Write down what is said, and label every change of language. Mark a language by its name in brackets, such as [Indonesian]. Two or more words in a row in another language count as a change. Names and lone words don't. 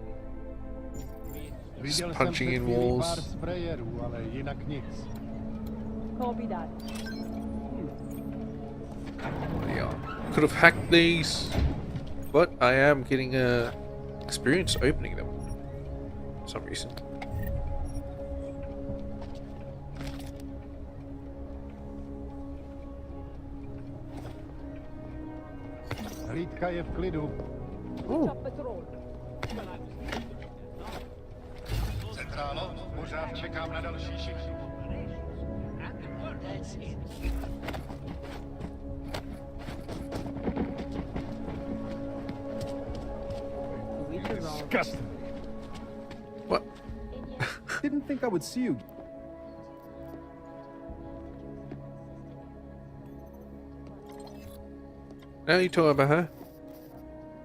[English] Just punching in walls. Copy that. Yeah. Could have hacked these, but I am getting experience opening them for some reason. [Czech] Hlídka je v klidu. Centrálo, pořád čekám na další šichtu. [English] Disgusting. What? Didn't think I would see you. Now you talking about her?